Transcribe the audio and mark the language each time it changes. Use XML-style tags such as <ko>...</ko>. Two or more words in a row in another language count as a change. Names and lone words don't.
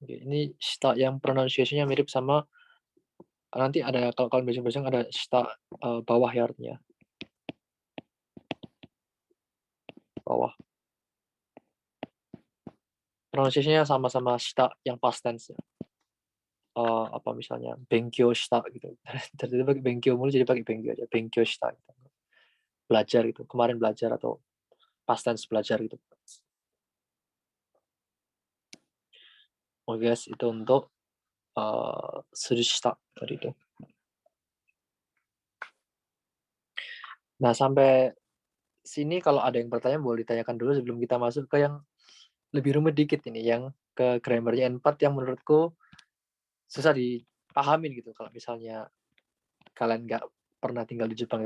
<id>Oke, ini shita yang pronunciation-nya mirip sama nanti ada kalau kalian baca-baca ada shita bawah ya artinya. Bawah. Pronunciation-nya sama-sama shita yang</id> <en>past tense.</en> <id>Apa misalnya</id> <ja>勉強した</ja> <id>gitu. Tadi pakai benkyo mulu jadi pakai benkyo aja.</id> <ja>勉強した</ja> <id>gitu. Belajar gitu. Kemarin belajar atau</id> <en>past tense</en> <id>belajar gitu. Oke guys, itu untuk surushita tadi itu. Nah, sampai sini kalau ada yang bertanya boleh ditanyakan dulu sebelum kita masuk ke yang lebih rumit dikit ini, yang ke grammar-nya N4 yang menurutku susah dipahamin gitu kalau misalnya kalian nggak pernah tinggal di Jepang ya.</id>